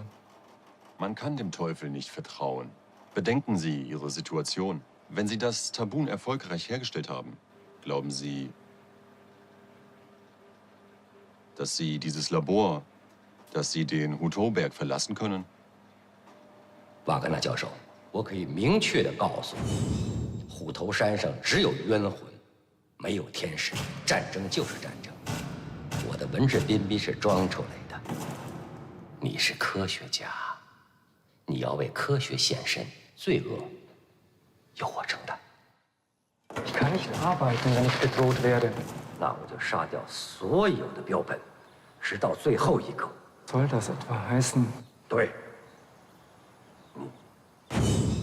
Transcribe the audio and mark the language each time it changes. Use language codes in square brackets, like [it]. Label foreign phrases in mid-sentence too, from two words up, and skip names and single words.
[de] Man kann dem Teufel nicht vertrauen. Bedenken Sie Ihre Situation. Wenn Sie das Tabun erfolgreich hergestellt haben, glauben Sie, dass Sie dieses Labor, dass Sie den Hutoberg verlassen können? [zh] 瓦格纳教授，我可以明确地告诉你，虎头山上只有冤魂，没有天使。战争就是战争，我的文质彬彬是装出来的。你是科学家，你要为科学献身，罪恶由我承担。 [de] Ich kann nicht arbeiten, wenn ich bedroht werde. [zh] 那我就杀掉所有的标本，直到最后一个。 [de] Soll das etwa heißen? [zh] 对，你